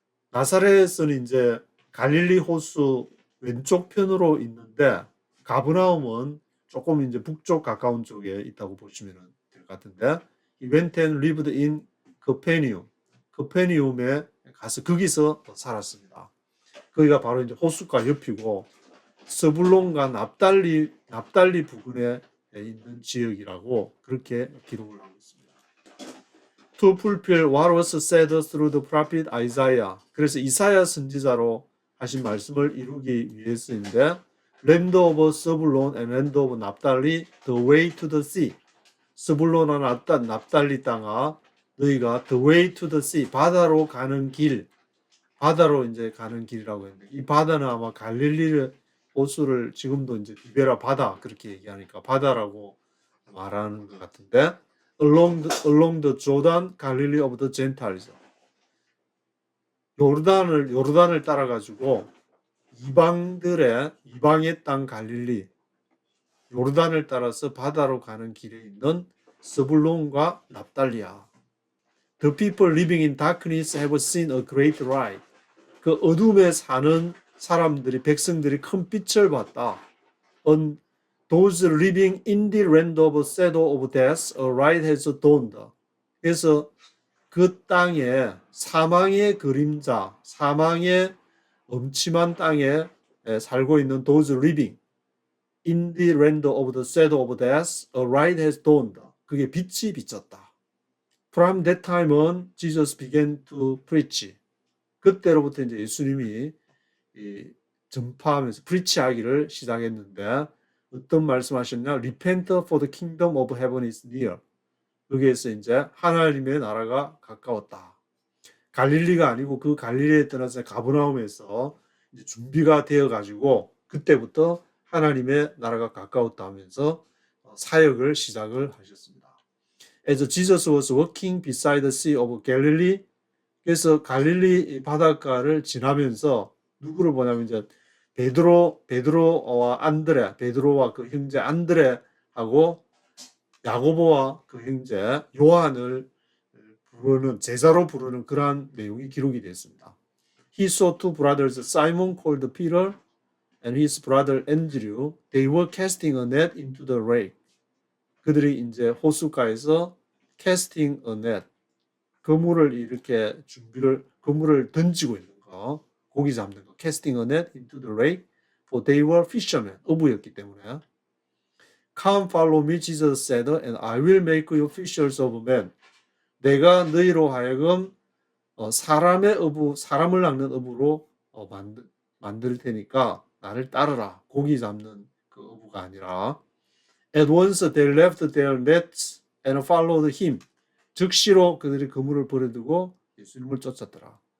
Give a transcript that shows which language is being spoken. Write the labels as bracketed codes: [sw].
[ko] 나사렛은 이제 갈릴리 호수 왼쪽 편으로 있는데 가브나움은 조금 이제 북쪽 가까운 쪽에 있다고 보시면 될 것 같은데, [en] he went and lived in Capernaum. [ko] 커페니움에 가서 거기서 살았습니다. 거기가 바로 이제 호숫가 옆이고 스불론과 납달리 부근에 있는 지역이라고 그렇게 기록을 하고 있습니다. [en] To fulfill what was said through the prophet Isaiah. [ko] 그래서 이사야 선지자로 하신 말씀을 이루기 위해서인데, [en] land of Zebulun and land of Naphtali, the way to the sea. [ko] 스불론과 납달리 땅아, 너희가 [en] the way to the sea, [ko] 바다로 가는 길, 바다로 이제 가는 길이라고 했는데, 이 바다는 아마 갈릴리 호수를 지금도 이제 디베라 바다 그렇게 얘기하니까 바다라고 말하는 것 같은데, [en] along the Jordan, Galilee of the Gentiles. [ko] 요르단을 따라가지고 이방의 땅 갈릴리, 요르단을 따라서 바다로 가는 길에 있는 스불론과 납달리아. [en] The people living in darkness have seen a great light. [ko] 그 어둠에 사는 사람들이, 백성들이 큰 빛을 봤다. [en] On those living in the land of shadow of death, a light has dawned. [ko] 그래서 그 땅에 사망의 그림자, 사망의 엄침한 땅에 살고 있는 [en] those living in the land of the shadow of death, a light has dawned. [ko] 그게 빛이 비쳤다. [en] From that time on, Jesus began to preach. [ko] 그때로부터 이제 예수님이 전파하면서 프리치하기를 시작했는데, 어떤 말씀하셨냐? [en] Repent, for the kingdom of heaven is near. [ko] 여기에서 이제 하나님의 나라가 가까웠다. 갈릴리가 아니고 그 갈릴리에 떠나서 가버나움에서 이제 준비가 되어가지고 그때부터 하나님의 나라가 가까웠다 하면서 사역을 시작을 하셨습니다. [en] As Jesus was walking beside the sea of Galilee, [ko] 그래서 갈릴리 바닷가를 지나면서 누구를 보냐면 이제 베드로와 안드레, 베드로와 그 형제 안드레하고 야고보와 그 형제 요한을 제자로 부르는 그러한 내용이 기록이 됐습니다. [en] He saw two brothers, Simon called Peter and his brother Andrew. They were casting a net into the lake. [ko] 그들이 이제 호숫가에서 [en] casting a net, [ko] 그물을 이렇게 그물을 던지고 있는 거, 고기 잡는 거, [en] casting a net into the lake, for they were fishermen, [ko] 어부였기 때문에. [en] Come follow me, Jesus said, and I will make you fishers of men. [ko] 내가 너희로 하여금 사람을 낚는 어부로 만들 테니까 나를 따르라. 고기 잡는 그 어부가 아니라. [en] At once they left their nets and followed him. [ko] 즉시로 그들이 그물을 버려두고 예수님을 쫓았더라.